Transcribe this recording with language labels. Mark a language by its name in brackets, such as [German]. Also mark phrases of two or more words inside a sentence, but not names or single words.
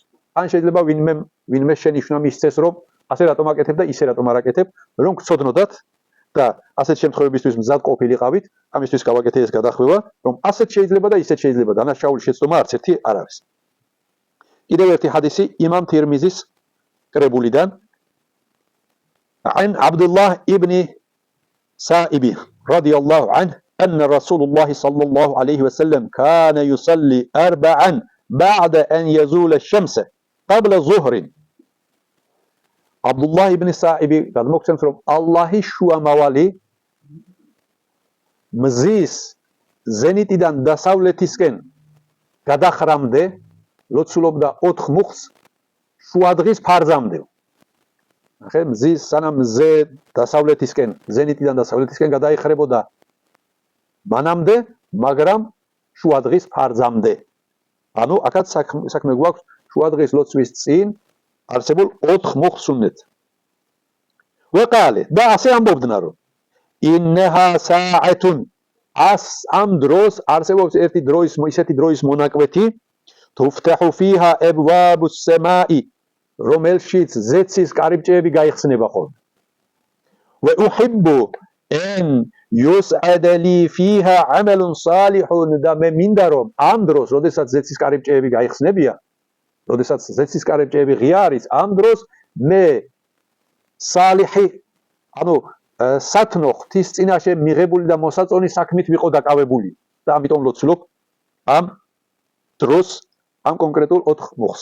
[Georgian] ან შეიძლება ვინმე შენიშვნა მისცეს, რომ ასე რატომ აკეთებ და ისე რატომ არ აკეთებ, რომ გწოდნოდათ და ასეთ შემთხვევებისთვის მზად ყოფილიყავით, ამისთვის გავაკეთე ეს გადახვევა, რომ ასეთ შეიძლება და ისეთ შეიძლება, დანაშაული შეცდომა არც ერთი არ არის. კიდევ ერთი ჰადისი იმამ თირმიზის კრებულიდან [Arabic] عن عبد الله ابن سائب رضي الله عنه أن رسول الله صلى الله عليه وسلم كان يصلي أربعا بعد أن يزول الشمس قبل ظهر. [Georgian] عبد الله ابن سائب გადმოგცემს რომ ალლაჰის შუამავალი მზის ზენიტიდან დასავლეთისკენ გადახრამდე ლოცულობდა 4 მუხს შუადღის ფარზამდე. ახლა მზის სანამ მზე დასავლეთისკენ ზენიტიდან დასავლეთისკენ გადაიხრებოდა მანამდე, მაგრამ შუადღის ფარზამდე. ანუ აქაც საქმე გვაქვს შუადღის ლოცვის წინ არსებულ 4 მუხს სუნნეთ. وقال და ასე ამბობდნენ რომ [Arabic] إنها ساعة [Georgian] ამ დროს არსებობს ერთი დროის ისეთი დროის მონაკვეთი [Arabic] تفتح فيها أبواب السماء [Georgian] რომელშიც ზეცის კარიბჭეები გაიხსნება ხოლმე. [Arabic] وأحب أن يسعد لي فيها عمل صالح [Georgian] და მე მინდა რომ ამ დროს, როდესაც ზეცის კარიბჭეები გაიხსნებია, როდესაც ზეცის კარიბჭეები ღია არის, ამ დროს მე სალიხი, ანუ სათნო ღვთის წინაშე მიღებული და მოსაწონი საქმით ვიყო დაკავებული და ამიტომ ლოცულობ ამ დროს ამ კონკრეტულ 4 მუხს.